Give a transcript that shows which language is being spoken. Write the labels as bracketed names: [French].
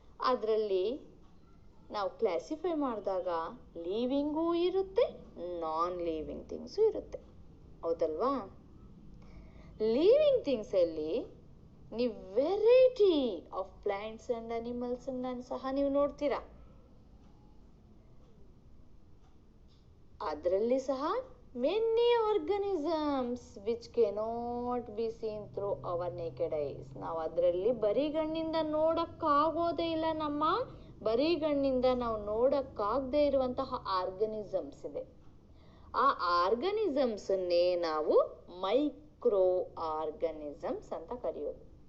[Kannada] ಅದರಲ್ಲಿ ನಾವು ಕ್ಲಾಸಿಫೈ ಮಾಡಿದಾಗ ಲಿವಿಂಗೂ ಇರುತ್ತೆ, ನಾನ್ ಲಿವಿಂಗ್ ಥಿಂಗ್ಸು ಇರುತ್ತೆ, ಹೌದಲ್ವಾ? ಲಿವಿಂಗ್ ಥಿಂಗ್ಸಲ್ಲಿ ನೀವು [English] variety of plants [Kannada] ಆ್ಯಂಡ್ ಅನಿಮಲ್ಸನ್ನು ಸಹ ನೀವು ನೋಡ್ತೀರಾ. ಅದರಲ್ಲಿ ಸಹ [English] many organisms which cannot be seen through our naked eyes. [Kannada] ನಾವು ಅದರಲ್ಲಿ ಬರಿಗಣ್ಣಿಂದ ನೋಡಕ್ಕಾಗೋದೇ ಇಲ್ಲ. ನಮ್ಮ ಬರಿಗಣ್ಣಿಂದ ನಾವು ನೋಡಕ್ಕಾಗದೇ ಇರುವಂತಹ ಆರ್ಗನಿಸಮ್ಸ್ ಇದೆ. ಆ ಆರ್ಗನಿಸಮ್ಸನ್ನೇ ನಾವು ಮೈಕ್ರೋ ಆರ್ಗನಿಸಮ್ಸ್ ಅಂತ ಕರೆಯೋದು.